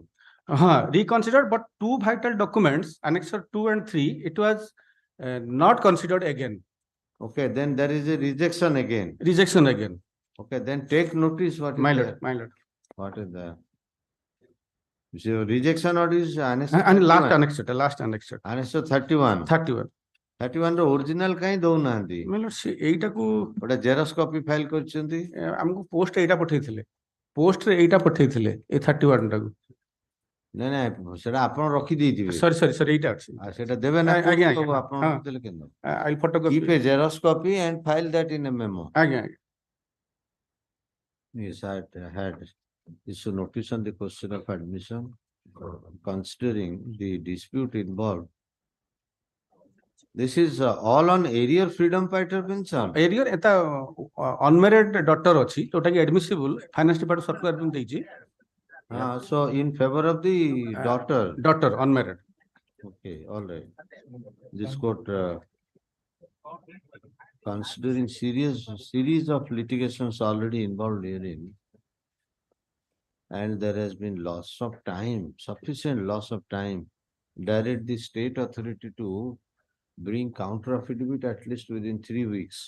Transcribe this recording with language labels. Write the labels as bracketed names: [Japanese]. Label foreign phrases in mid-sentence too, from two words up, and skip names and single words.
[English] Reconsidered, but 2 vital documents, Annexure 2 and 3, it was not considered again. Okay, then there is a rejection again. Rejection again. Okay, then take notice what is My there. lord, my lord. What is there? So rejection order is annexure And last 31. annexure, last annexure. Annexure 31. 31. [Odia] 31 ର original କାଇଁ ଦଉନାହାନ୍ତି? [English] My lord, [Odia] ଏଇଟାକୁ ଗୋଟେ [English] xerox copy file [Odia] କରିଛନ୍ତି? ଆମକୁ ପୋଷ୍ଟ ଏଇଟା ପଠେଇଥିଲେ। ପୋଷ୍ଟରେ ଏଇଟା ପଠେଇଥିଲେ ଏ 31 ଟାକୁ। ନାଇଁ ନାଇଁ ସେଟା ଆପଣ ରଖି ଦେଇଥିବେ। ସରି ଏଇଟା ଅଛି। ସେଟା ଦେବେ ନା ଆଜ୍ଞା ସବୁ ଆପଣ ରଖିଥିଲେ କେନ? [English] I'll photocopy. Keep a xerox copy and file that in a memo. [Odia] ଆଜ୍ଞା। [English] Yes, I had issued notice on the question of admission, considering the dispute involved. This is all on area freedom fighter pension. Area eta unmarried daughter [Odia] ଅଛି ଯୋଉଟା କି [English] admissible finance department circular [Odia] ବି ଦେଇଛି। [English] So in favor of the daughter unmarried. Okay, all right. This court considering series of litigations already involved herein, and there has been loss of time, sufficient loss of time, direct the state authority to bring counter affidavit at least within 3 weeks.